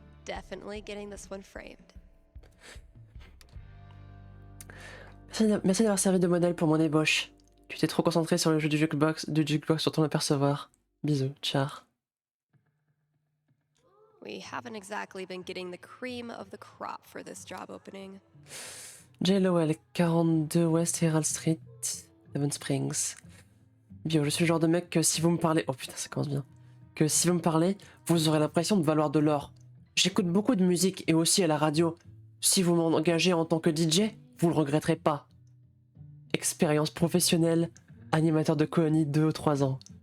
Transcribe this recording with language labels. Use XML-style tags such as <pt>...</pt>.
<en>Definitely getting this one framed.</en> <fr>Merci d'avoir servi de modèle pour mon ébauche. Tu t'es trop concentré sur le jeu du jukebox sur ton apercevoir. Bisous, char.</fr> <en>We haven't exactly been getting the cream of the crop for this job opening. J. Lowell, 42 West Herald Street, Devon Springs.</en> <fr>Bio, je suis le genre de mec que si vous me parlez... Oh putain, ça commence bien. Que si vous me parlez, vous aurez l'impression de valoir de l'or. J'écoute beaucoup de musique et aussi à la radio. Si vous m'engagez en tant que DJ, vous le regretterez pas. Expérience professionnelle, animateur de colonie 2 ou 3 ans.</fr>